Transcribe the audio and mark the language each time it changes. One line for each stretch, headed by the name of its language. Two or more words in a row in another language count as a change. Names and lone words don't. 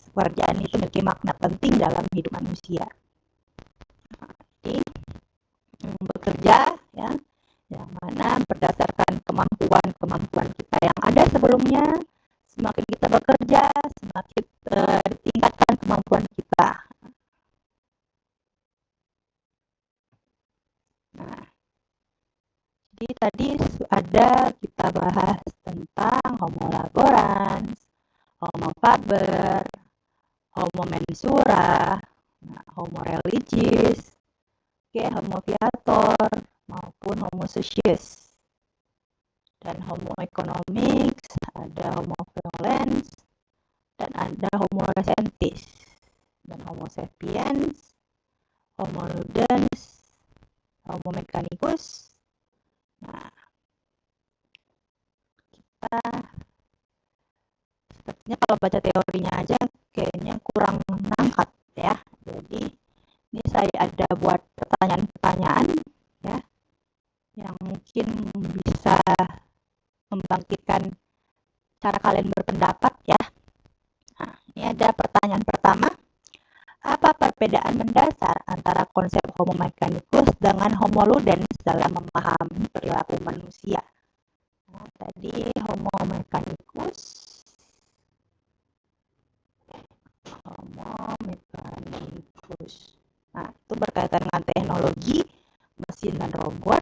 Indonesian: Pekerjaan itu memiliki makna penting dalam hidup manusia. Jadi, bekerja ya, yang mana berdasarkan kemampuan kita yang ada sebelumnya, semakin kita bekerja, semakin ditingkatkan kemampuan kita. Nah, jadi tadi ada kita bahas tentang
Latin: Homo laborans, Homo faber, Homo mensura, Homo religiis, Homo viator, maupun Homo socius. Dan Homo economics, ada Homo violens,
Indonesian: dan ada
Latin: Homo recentis, dan Homo sapiens, Homo ludens, Homo mechanicus.
Indonesian: Nah, kita sepertinya kalau baca teorinya aja kayaknya kurang nangkat ya. Jadi ini saya ada buat pertanyaan-pertanyaan ya yang mungkin bisa membangkitkan cara kalian berpendapat ya. Nah, ini ada pertanyaan pertama. Apa perbedaan mendasar antara konsep
Latin: Homo mechanicus
Indonesian: dengan
Latin: Homo ludens
Indonesian: dalam memahami perilaku manusia? Nah, tadi
Latin: Homo mechanicus.
Indonesian: Nah, itu berkaitan dengan teknologi, mesin dan robot.